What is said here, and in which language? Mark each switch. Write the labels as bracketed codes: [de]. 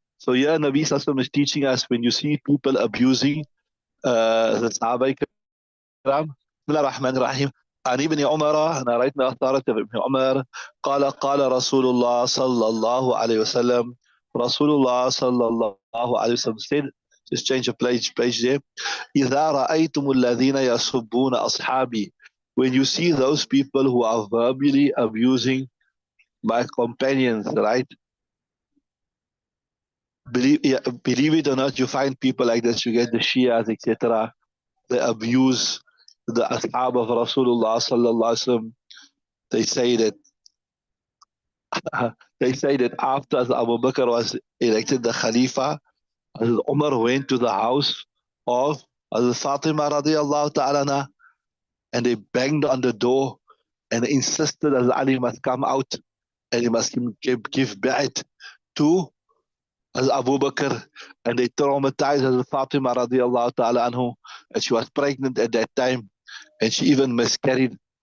[en] So here Nabi Sallallahu is teaching us, when you see people abusing the Sahaba Ikram, Bismillah ar-Rahman ar-Rahim. [ar] عن ابن عمر, أنا رأيت أثارة ابن عمر قال قال رسول الله صلى الله عليه وسلم, رسول الله صلى الله عليه وسلم said, [en] just change the page there, [ar] إذا رأيتم الذين يسبون أصحابي, [en] when you see those people who are verbally abusing my companions, right? Believe it or not, you find people like this. You get the Shias, etc. They abuse the ashab of Rasulullah sallallahu alaihi wasallam. They say that after Abu Bakr was elected the Khalifa, Umar went to the house of Fatima radiallahu ta'ala anha, and they banged on the door and insisted that Ali must come out and he must give ba'at to as Abu Bakr, and they traumatized as Fatima radiallahu ta'ala anhu, and she was pregnant at that time, and she even miscarried.